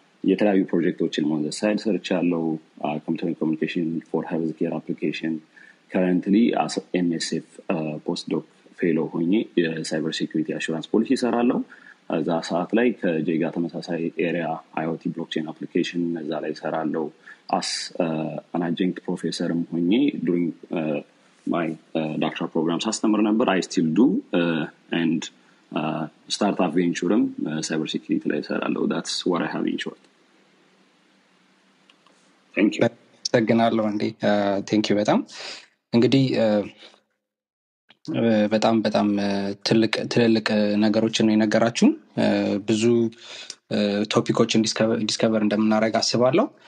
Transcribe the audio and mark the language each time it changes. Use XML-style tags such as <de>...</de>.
<am>የተለያዩ ፕሮጀክቶችን</am> <en>on the side</en> <am>ሰርቻለሁ.</am> <en>computer and communication for healthcare application. Currently as MSF postdoc fellow ሆኜ የcyber security assurance policy ሰራለሁ.</en> <am>እዛ ሰዓት ላይ ከጄይ ጋር ተመሳሳይ ኤሪያ</am> <en>IoT blockchain application</en> <am>እዛ ላይ ሰራለሁ.</am> <en>as an adjunct professor ሆኜ during my doctoral programs</en> <am>አስተምር ነበር.</am> <en>I still do and startup venture cyber security</en> <am>ላይ ሰራለሁ.</am> <en>That's what I have in short. Thank you.</en> <am>ተገናለሁ እንዴ</am> <en>thank you</en> <am>በጣም እንግዲህ በጣም ትልልቅ ነገሮችን ነው የነገራችሁ. ብዙ ቶፒኮችን ዲስከቨር እንደምናደርግ አስባለሁ.</am>